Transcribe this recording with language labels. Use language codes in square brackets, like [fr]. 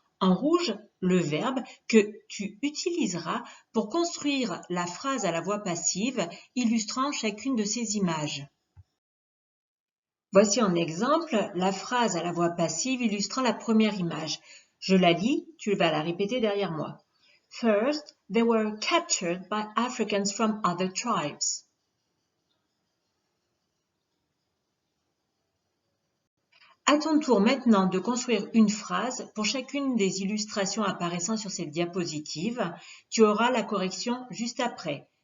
[fr] En rouge, le verbe que tu utiliseras pour construire la phrase à la voix passive illustrant chacune de ces images. Voici en exemple la phrase à la voix passive illustrant la première image. Je la lis, tu vas la répéter derrière moi. [en] First, they were captured by Africans from other tribes. [fr] À ton tour maintenant de construire une phrase pour chacune des illustrations apparaissant sur cette diapositive. Tu auras la correction juste après.